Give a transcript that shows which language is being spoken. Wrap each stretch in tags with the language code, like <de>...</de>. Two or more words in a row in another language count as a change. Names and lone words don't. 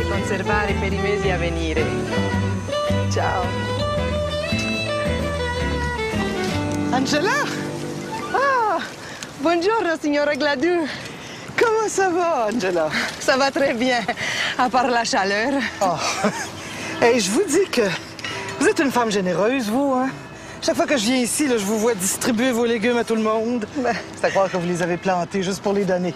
<it>osservare per i mesi a venire. Ciao. Angela? Ah, buongiorno, signora Gladue.</it> <fr>Comment ça va, Angela? Ça va très bien, à part la chaleur. Oh. Hey, je vous dis que vous êtes une femme généreuse, vous, hein? Chaque fois que je viens ici, là, je vous vois distribuer vos légumes à tout le monde. C'est à croire que vous les avez plantés juste pour les donner.</fr>